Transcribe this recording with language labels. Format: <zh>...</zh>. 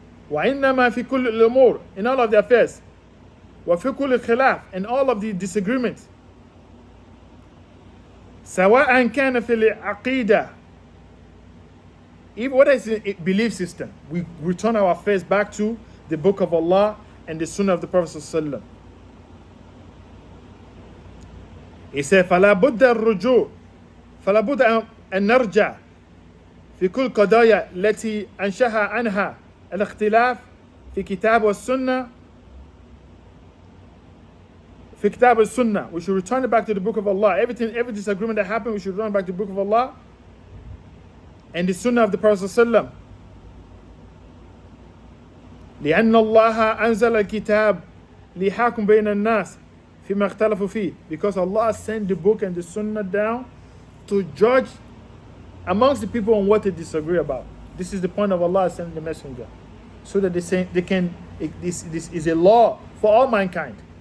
<ar>وَإِنَّمَا فِي كُلِّ الْأُمُورِ,</ar> <en>in all of the affairs.</en> <ar>وَفِي كُلِّ الْخِلَافِ,</ar> <en>and all of the disagreements.</en> <ar>سَوَاءً كَانَ فِي الْعَقِيدَةِ,</ar> <en>even what is a belief system, we return our face back to the Book of Allah and the Sunnah of the Prophet ﷺ. He said,</en> <ar>فَلَا بُدَّ الرُّجُوعِ فلا بد أن نرجع في كل قضايا التي أنشأها عنها الاختلاف في كتاب والسنة في كتاب والسنة.</ar> <en>We should return it back to the Book of Allah. Every disagreement that happened, we should return back to the Book of Allah and the Sunnah of the Prophet ﷺ.</en> <ar>لأن الله أنزل الكتاب ليحكم بين الناس فيما اختلفوا فيه.</ar> <en>Because Allah sent the book and the Sunnah down to judge amongst the people on what they disagree about. This is the point of Allah sending the messenger, so that this is a law for all mankind.</en>